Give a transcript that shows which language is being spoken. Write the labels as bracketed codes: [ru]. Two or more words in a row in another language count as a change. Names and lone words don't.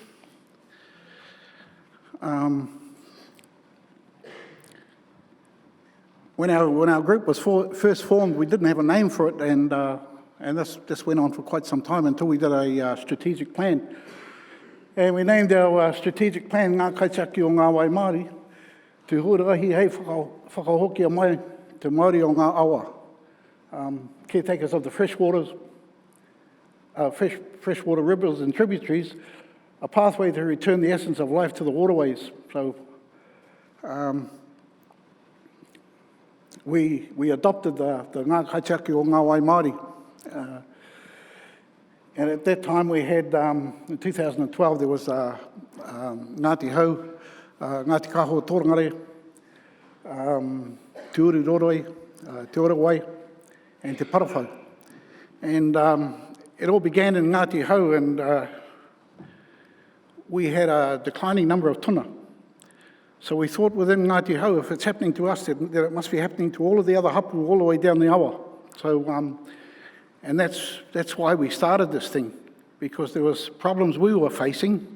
[en] When our group was first formed, we didn't have a name for it, and this went on for quite some time until we did a strategic plan. And we named our strategic plan [mi] Ngā Kaitiaki o Ngā Wai Māori, te huarahi hei whakahokia mai te Māori o ngā awa. [en] Caretakers of the freshwater rivers and tributaries, a pathway to return the essence of life to the waterways. So we adopted the Ngā Kaitiaki o Ngā Wai Māori. And at that time we had, in 2012, there was Ngāti Hau, Ngāti Kaho Tōrangare, Te Uru Roroi, Te Orawai, and Te Parawhau. And it all began in Ngāti Hau, and we had a declining number of tuna. So we thought within Ngāti Hau, if it's happening to us, then it must be happening to all of the other hapu all the way down the awa. So, and that's why we started this thing, because there was problems we were facing.